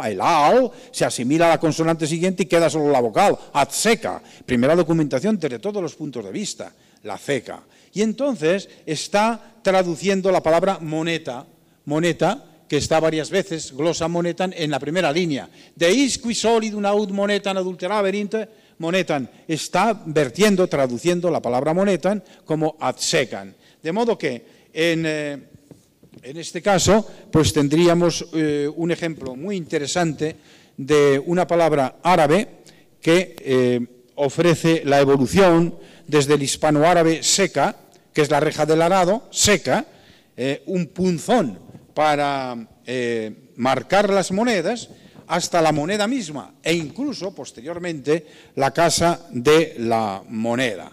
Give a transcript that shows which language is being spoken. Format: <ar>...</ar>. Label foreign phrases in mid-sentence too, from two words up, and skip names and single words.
<es>El al se asimila a la consonante siguiente y queda solo la vocal, atseca, primera documentación desde todos los puntos de vista, la ceca. Y entonces está traduciendo la palabra moneta, que está varias veces, glosa monetan, en la primera línea.</es> <la>Deis qui solidum aut monetan adulteraverint, monetan,</la> <es>está vertiendo, traduciendo la palabra monetan como atsecan. De modo que en este caso, pues tendríamos un ejemplo muy interesante de una palabra árabe que ofrece la evolución desde el hispanoárabe seca, que es la reja del arado, seca, un punzón para marcar las monedas, hasta la moneda misma e incluso, posteriormente, la casa de la moneda.</es>